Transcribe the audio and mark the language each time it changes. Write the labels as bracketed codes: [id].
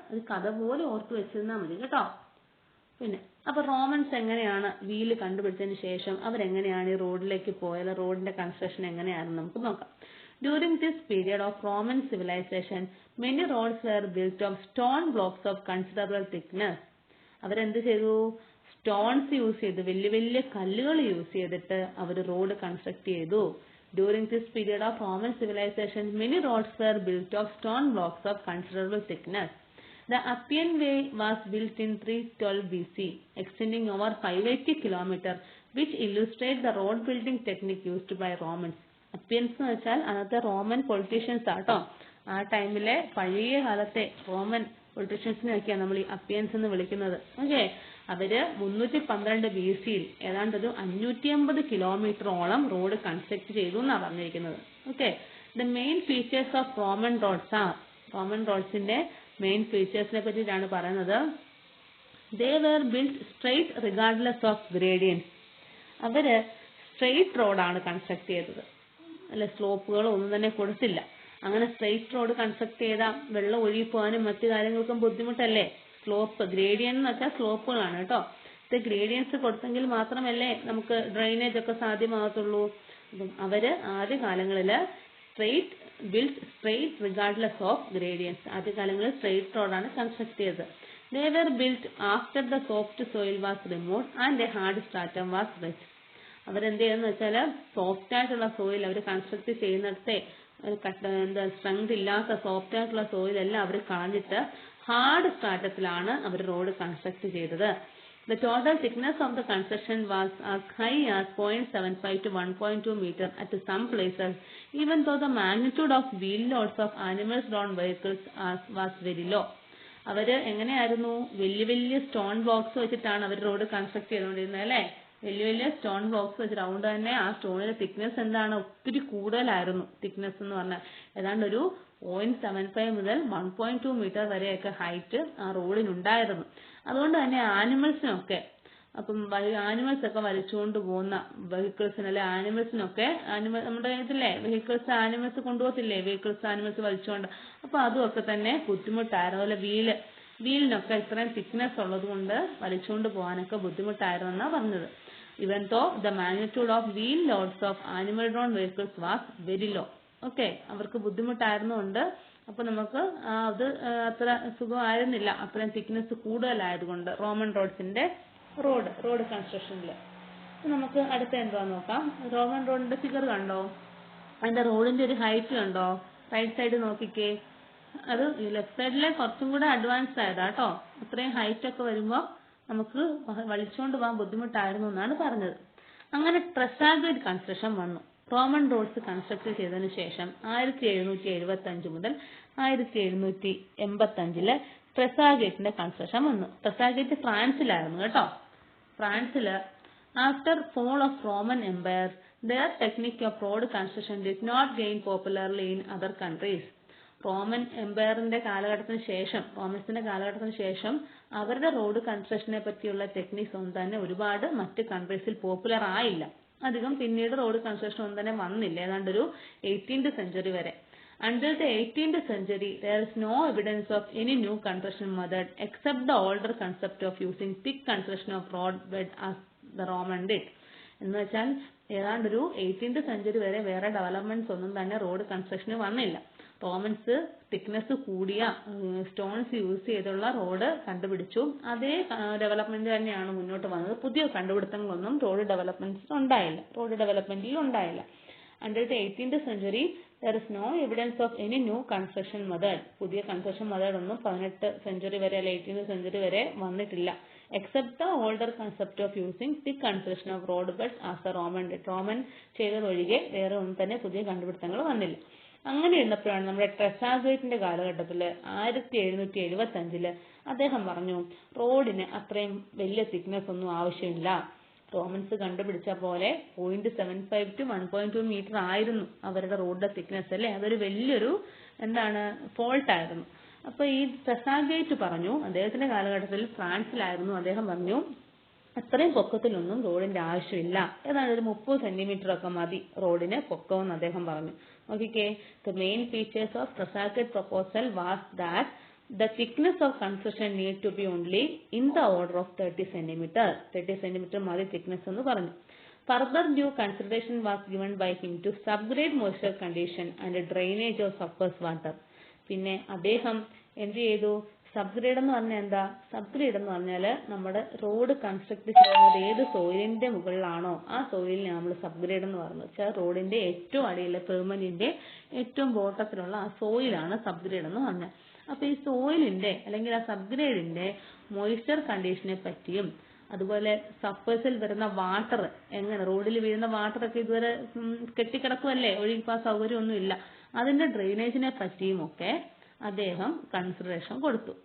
[ml] അത് കഥ പോലെ ഓർത്ത് വെച്ചിരുന്നാൽ മതി കേട്ടോ. പിന്നെ അപ്പൊ റോമൻസ് എങ്ങനെയാണ് വീല് കണ്ടുപിടിച്ചതിന് ശേഷം അവരെങ്ങനെയാണ് ഈ റോഡിലേക്ക് പോയത്, റോഡിന്റെ കൺസ്ട്രക്ഷൻ എങ്ങനെയാണെന്ന് നമുക്ക് നോക്കാം. [en] During this period of Roman civilisation many roads were built of stone blocks of considerable thickness. [ml] അവരെന്ത് ചെയ്തു? സ്റ്റോൺസ് യൂസ് ചെയ്ത്, വലിയ വലിയ കല്ലുകൾ യൂസ് ചെയ്തിട്ട് അവർ റോഡ് കൺസ്ട്രക്ട് ചെയ്തു. [en] During this period of Roman civilization, many roads were built of stone blocks of considerable thickness. The Appian Way was built in 312 BC, extending over 580 kilometers, which illustrates the road building technique used by Romans. [ml] Appians എന്ന് വെച്ചാൽ അന്നത്തെ Roman politicians ആട്ടോ. ആ ടൈമിലെ പഴയ കാലത്തെ Roman പൊളിറ്റീഷ്യൻസിനെയൊക്കെയാണ് നമ്മൾ ഈ അപ്പിയൻസ് എന്ന് വിളിക്കുന്നത്. ഓക്കെ, അവര് 312 BC ഏതാണ്ട് ഒരു 550 കിലോമീറ്ററോളം റോഡ് കൺസ്ട്രക്ട് ചെയ്തു എന്നാണ് പറഞ്ഞിരിക്കുന്നത്. [en] okay, the main features of Roman roads are, [ml] Roman റോഡ്സിന്റെ main ഫീച്ചേഴ്സിനെ പറ്റിയിട്ടാണ് പറയുന്നത്. [en] They were built straight regardless of gradients. [ml] അവര് സ്ട്രെയിറ്റ് റോഡാണ് കൺസ്ട്രക്ട് ചെയ്തത്, അല്ലെ സ്ലോപ്പുകൾ ഒന്നും തന്നെ കൊടുത്തില്ല. അങ്ങനെ സ്ട്രെയിറ്റ് റോഡ് കൺസ്ട്രക്ട് ചെയ്താൽ വെള്ളം ഒഴുകി പോകാനും മറ്റു കാര്യങ്ങൾക്കും ബുദ്ധിമുട്ടല്ലേ. സ്ലോപ്പ്, ഗ്രേഡിയൻ എന്ന് വെച്ചാൽ സ്ലോപ്പുകളാണ് കേട്ടോ. ഇത് ഗ്രേഡിയൻസ് കൊടുത്തെങ്കിൽ മാത്രമല്ലേ നമുക്ക് ഡ്രെയിനേജ് ഒക്കെ സാധ്യമാകത്തുള്ളൂ. അപ്പം അവര് ആദ്യ കാലങ്ങളില് [en] straight regardless of gradients, [ml] ആദ്യ കാലങ്ങളിൽ സ്ട്രെയിറ്റ് റോഡാണ് കൺസ്ട്രക്ട് ചെയ്തത്. [en] They were built after the soft soil was removed and a hard stratum was rich. [ml] അവരെന്ത് ചെയ്യുന്ന വെച്ചാൽ സോഫ്റ്റ് ആയിട്ടുള്ള സോയിൽ അവർ കൺസ്ട്രക്ട് ചെയ്യുന്നിടത്തെ സ്ട്രെങ്ത് ഇല്ലാത്ത സോഫ്റ്റ് ആയിട്ടുള്ള സോയിൽ എല്ലാം അവർ കളഞ്ഞിട്ട് ഹാർഡ് സ്ട്രാറ്റത്തിലാണ് അവർ റോഡ് കൺസ്ട്രക്ട് ചെയ്തത്. [en] The total thickness of the construction was as high as 0.75 to 1.2 meter at some places, even though the magnitude of wheel loads of animals drawn vehicles was very low. [ml] അവര് എങ്ങനെയായിരുന്നു? വലിയ വലിയ stone blocks വെച്ചിട്ടാണ് അവർ road construct ചെയ്തുകൊണ്ടിരുന്നത് അല്ലേ. വലിയ വലിയ stone blocks വെച്ചിട്ട് അതുകൊണ്ട് തന്നെ ആ സ്റ്റോണിന്റെ തിക്നെസ് എന്താണ്? ഒത്തിരി കൂടുതലായിരുന്നു. തിക്നെസ് എന്ന് പറഞ്ഞാൽ ഏതാണ്ട് ഒരു 0.75 മുതൽ 1.2 മീറ്റർ വരെയൊക്കെ ഹൈറ്റ് ആ റോഡിനുണ്ടായിരുന്നു. അതുകൊണ്ട് തന്നെ ആനിമൽസിനൊക്കെ, അപ്പം ആനിമൽസ് ഒക്കെ വലിച്ചുകൊണ്ട് പോകുന്ന വെഹിക്കിൾസിന് അല്ലെ ആനിമൽസിനൊക്കെ, നമ്മുടെ ഇതില്ലേ വെഹിക്കിൾസ് ആനിമൽസ് കൊണ്ടുപോകത്തില്ലേ, വെഹിക്കിൾസ് ആനിമൽസ് വലിച്ചുകൊണ്ട്, അപ്പൊ അതുമൊക്കെ തന്നെ ബുദ്ധിമുട്ടായിരുന്നു. അതുപോലെ വീലിനൊക്കെ ഇത്രയും തിക്നെസ് ഉള്ളത് കൊണ്ട് വലിച്ചുകൊണ്ട് പോകാനൊക്കെ ബുദ്ധിമുട്ടായിരുന്നു എന്നാ പറഞ്ഞത്. [en] Even though the magnitude of wheel loads of animal drawn vehicles was very low. [ml] Okay, അവർക്ക് ബുദ്ധിമുട്ടായിരുന്നുകൊണ്ട് അപ്പൊ നമുക്ക് അത് അത്ര സുഖമായിരുന്നില്ല, അത്രയും തിക്നെസ് കൂടുതലായതുകൊണ്ട് റോമൻ റോഡ്സിന്റെ റോഡ് കൺസ്ട്രക്ഷനിൽ. നമുക്ക് അടുത്ത എന്താന്ന് നോക്കാം. റോമൻ റോഡിന്റെ ഫിഗർ കണ്ടോ? അതിന്റെ റോഡിന്റെ ഒരു ഹൈറ്റ് കണ്ടോ? റൈറ്റ് സൈഡ് നോക്കിക്കേ, അത് ലെഫ്റ്റ് സൈഡിലെ കുറച്ചും കൂടെ അഡ്വാൻസ്ഡ് ആയതാ കേട്ടോ. അത്രയും ഹൈറ്റ് ഒക്കെ വരുമ്പോൾ നമുക്ക് വലിച്ചുകൊണ്ട് പോകാൻ ബുദ്ധിമുട്ടായിരുന്നു എന്നാണ് പറഞ്ഞത്. അങ്ങനെ ട്രെസാഗ്വേറ്റ് കൺസ്ട്രക്ഷൻ വന്നു. റോമൻ റോഡ്സ് കൺസ്ട്രക്ട് ചെയ്തതിനു ശേഷം 1775 മുതൽ 1785 ട്രെസാഗേറ്റിന്റെ കൺസ്ട്രക്ഷൻ വന്നു. ട്രെസാഗേറ്റ് ഫ്രാൻസിലായിരുന്നു കേട്ടോ. [en] ഫ്രാൻസില് after fall of Roman empire their technique of road construction did not gain popularly in other countries. [ml] Roman എംപയറിന്റെ കാലഘട്ടത്തിന് ശേഷം, റോമൻസിന്റെ കാലഘട്ടത്തിന് ശേഷം അവരുടെ റോഡ് കൺസ്ട്രക്ഷനെ പറ്റിയുള്ള ടെക്നിക്സ് ഒന്നും തന്നെ ഒരുപാട് മറ്റ് കൺട്രീസിൽ പോപ്പുലർ ആയില്ല. അധികം പിന്നീട് റോഡ് കൺസ്ട്രക്ഷൻ ഒന്നും തന്നെ വന്നില്ല, ഏതാണ്ട് ഒരു 18th century വരെ. [en] Until the 18th century, there is no evidence of any new construction method except the older concept of using thick construction of road bed as the Roman did. [ml] എന്ന് വെച്ചാൽ ഏതാണ്ട് ഒരു 18th century വരെ വേറെ developments ഒന്നും തന്നെ road കൺസ്ട്രക്ഷന് വന്നില്ല. Romance thickness കൂടിയ സ്റ്റോൺസ് യൂസ് ചെയ്തുള്ള റോഡ് കണ്ടുപിടിച്ചു. അതേ ഡെവലപ്മെന്റ് തന്നെയാണ് മുന്നോട്ട് വന്നത്. പുതിയ കണ്ടുപിടുത്തങ്ങളൊന്നും റോഡ് ഡെവലപ്മെന്റിൽ ഉണ്ടായില്ല. [en] Until the 18th century, there is no evidence of any new construction method. [ml] പുതിയ കൺസ്ട്രക്ഷൻ മെത്തേഡ് ഒന്നും 18th century വരെ അല്ലെ 18th century വരെ വന്നിട്ടില്ല. [en] Except the older concept of using thick construction of road beds as the Roman did. [ml] Roman ചെയ്തതൊഴികെ വേറെ ഒന്നും തന്നെ പുതിയ കണ്ടുപിടുത്തങ്ങൾ വന്നില്ല. അങ്ങനെ ഉള്ളപ്പോഴാണ് നമ്മുടെ ട്രെസാഗേറ്റിന്റെ കാലഘട്ടത്തില് 1775 അദ്ദേഹം പറഞ്ഞു റോഡിന് അത്രയും വലിയ തിക്നെസ് ഒന്നും ആവശ്യമില്ല. റോമൻസ് കണ്ടുപിടിച്ച പോലെ 0.75 to 1.2 മീറ്റർ ആയിരുന്നു അവരുടെ റോഡിന്റെ തിക്നെസ് അല്ലേ. അതൊരു വലിയൊരു ഫോൾട്ട് ആയിരുന്നു. അപ്പൊ ഈ ട്രെസാഗേറ്റ് പറഞ്ഞു, അദ്ദേഹത്തിന്റെ കാലഘട്ടത്തിൽ ഫ്രാൻസിലായിരുന്നു, അദ്ദേഹം പറഞ്ഞു അത്രയും പൊക്കത്തിലൊന്നും റോഡിന്റെ ആവശ്യമില്ല, ഏതാണ്ട് ഒരു 30 സെന്റിമീറ്റർ ഒക്കെ മതി റോഡിന് പൊക്കമെന്ന് അദ്ദേഹം പറഞ്ഞു. [en] നോക്കിക്കേ, the main features of Tresaguet proposal was that the thickness of construction need to be only in the order of 30 centimeter. [ml] 30 centimeter മതി thickness എന്ന് പറഞ്ഞു. [en] Further due consideration was given by him to subgrade moisture condition and drainage of surface water. [ml] പിന്നെ അദ്ദേഹം എന്ത് ചെയ്തു? Subgrade എന്ന് പറഞ്ഞാൽ എന്താ? സബ്ഗ്രേഡ് എന്ന് പറഞ്ഞാൽ നമ്മുടെ റോഡ് കൺസ്ട്രക്ട് ചെയ്യുന്നത് ഏത് സോയിലിന്റെ മുകളിലാണോ ആ സോയിലിനെ നമ്മൾ സബ്ഗ്രേഡ് എന്ന് പറഞ്ഞു വെച്ചാൽ റോഡിന്റെ ഏറ്റവും അടിയിലെ പെർമനന്റിന്റെ ഏറ്റവും ബോട്ടത്തിലുള്ള ആ സോയിലാണ് സബ്ഗ്രേഡ് എന്ന് പറഞ്ഞത്. അപ്പൊ ഈ സോയിലിന്റെ അല്ലെങ്കിൽ ആ സബ്ഗ്രേഡിന്റെ മോയ്സ്ചർ കണ്ടീഷനെ പറ്റിയും അതുപോലെ സർഫേസിൽ വരുന്ന വാട്ടർ എങ്ങനെ, റോഡിൽ വീഴുന്ന വാട്ടർ ഒക്കെ ഇതുവരെ കെട്ടിക്കിടക്കുമല്ലേ, ഒഴുകിപ്പോൻ സൗകര്യമൊന്നും ഇല്ല, അതിന്റെ ഡ്രെയിനേജിനെ പറ്റിയും ഒക്കെ അദ്ദേഹം കൺസിഡറേഷൻ കൊടുത്തു.